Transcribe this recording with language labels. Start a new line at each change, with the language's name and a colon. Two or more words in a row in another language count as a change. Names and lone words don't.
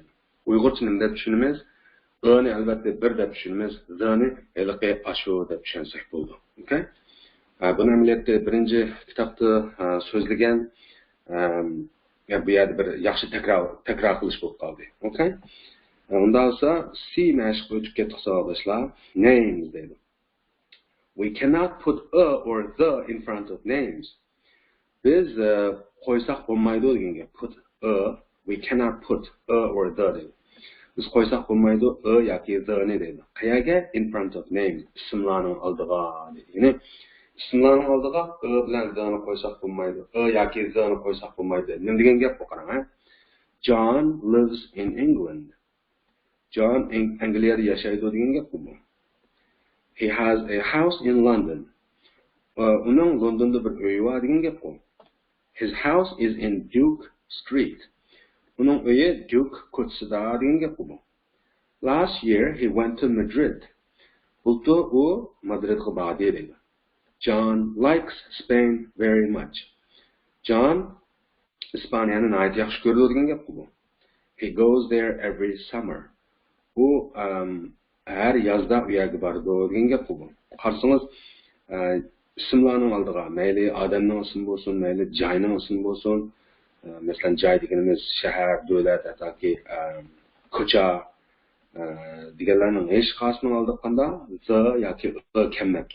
Uzbek: Uyg'urcha nima deb tushunamiz? Ni albatta bir deb tushunamiz, ni haliqi ashu deb tushunsak bo'ldi. Okay? Buni amaliyotda birinchi kitobda so'zlagan bu yerda bir yaxshi takror qilish bo'lib qoldi. Okay? Unda olsa C mashq o'tib ketdik savollar. Names deydi.
English: We cannot put a or the in front of names.
Uzbek: Biz qo'ysak bo'lmaydi degan gap.
English: Put a, we cannot put a or the deydi.
Uzbek: Biz qo'ysak bo'lmaydi a yoki the ni deydi. Qayerga?
English: In front of names.
Uzbek: Ismlarning oldiga deydi. Ya'ni ismlarning oldiga a bilan the ni qo'ysak bo'lmaydi. A yoki the ni qo'ysak bo'lmaydi. Nima degan gap bu qarang.
English: John lives in England.
Uzbek: John Engilizda yashaydi degan gap bu.
English: He has a house in London.
Uzbek: Uning Londonda bir uyi bor degan gap bu.
English: His house is in Duke Street.
Uzbek: Uning uyi Duke ko'chasida degan gap bu.
English: Last year he went to Madrid.
Uzbek: Bulto u Madridga bordi deydi.
English: John likes Spain very much.
Uzbek: John Ispaniyani nihoyat yaxshi ko'radi degan gap bu.
English: He goes there every summer.
Uzbek: U har yozda u yerga boradi degan gap bu. Qarasangiz ismlarning oldiga mayli odamning ismi bo'lsin, mayli joyning ismi bo'lsin, masalan joy deganimiz shahar, davlat yoki ko'cha deganlarning hech qaysining oldiga qanda the yoki kelmabdi.